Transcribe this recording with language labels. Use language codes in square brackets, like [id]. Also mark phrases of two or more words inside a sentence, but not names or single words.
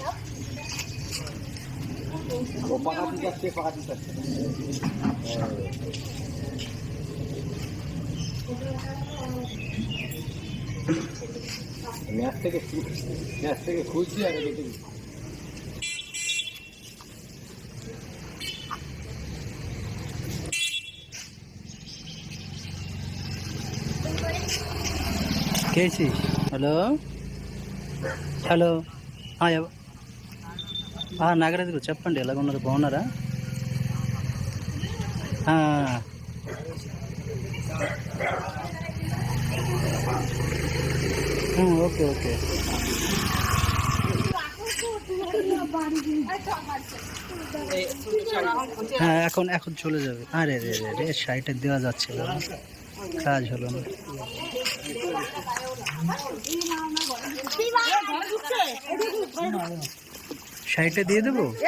[bn] ও পাকা দিতে আসছে, পাকা দিতে আসছে। ম্যাচ থেকে খুঁজছি আগে দেখে দিচ্ছি। [te] కేసి హలో హలో నాగరాజు గారు చెప్పండి, ఎలాగ ఉన్నారు? బాగున్నారా? ఓకే ఓకే [bn] হ্যাঁ, এখন চলে যাবে। আরে রে রে রে, শাড়িটা দেওয়া যাচ্ছিল না, কাজ হলো না। শাড়িটা দিয়ে দেবো।